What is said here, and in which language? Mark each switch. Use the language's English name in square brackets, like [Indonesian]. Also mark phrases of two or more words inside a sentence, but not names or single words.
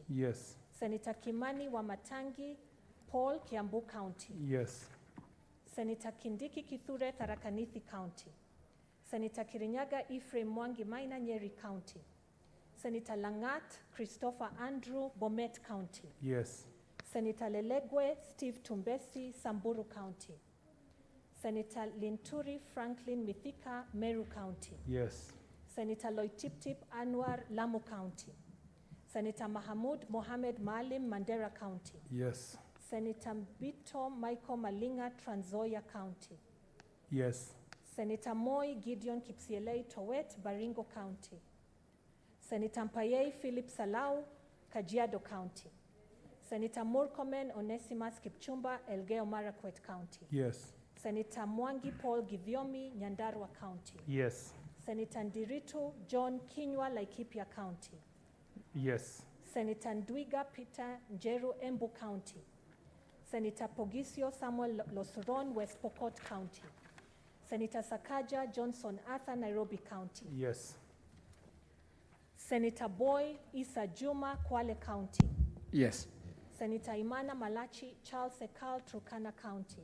[English] Yes. Senator Kimani Wamatangi Paul Kiambu County. Yes. Senator Kindiki Kithure Tharakanithi County. Senator Kirinyaga Ephraim Mwangi Maina Nyeri County. Senator Langat Christopher Andrew Bomet County. Yes. Senator Lelegwe Steve Tumbesi Samburu County. Senator Linturi Franklin Mithika Meru County. Yes. Senator Loitiptip Anwar Lamu County. Senator Mahamud Mohamed Maalim Mandera County. Yes. Senator Bito Michael Malinga Trans Nzoia County. Yes. Senator Moi Gideon Kipsielei Towet Baringo County. Senator Mpayei Philip Salau Kajiado County. Senator Murkomen Onesimus Kipchumba Elgeyo Marakwet County. Yes. Senator Mwangi Paul Githiomi Nyandarua County. Yes. Senator Ndiritu John Kinywa Laikipia County. Yes. Senator Ndwiga Peter Njeru Embu County. Senator Pogisio Samuel Losuron West Pokot County. Senator Sakaja Johnson Arthur Nairobi County. Yes. Senator Boy Isa Juma Kwale County. Yes. Senator Imana Malachi Charles Ekal Turkana County.